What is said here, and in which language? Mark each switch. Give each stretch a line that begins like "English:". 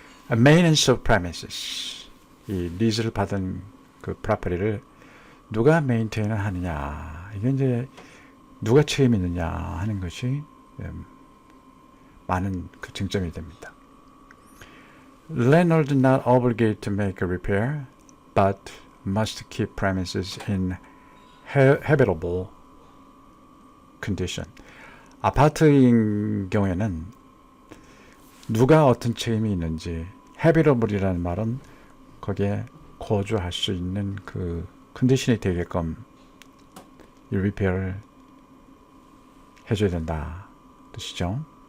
English: Maintenance of premises.
Korean: 이 리즈를 받은 그 프로퍼티를 누가 메인테인을 하느냐. 이게 이제 누가 책임이 있느냐 하는 것이 많은 그 쟁점이 됩니다.
English: Landlord is not obligated to make a repair, but must keep premises in habitable condition.
Korean: 아파트인 경우에는 누가 어떤 책임이 있는지 habitable이라는 말은 거기에 거주할 수 있는 그 컨디션이 되게끔 이 리페어를 해줘야 된다 뜻이죠.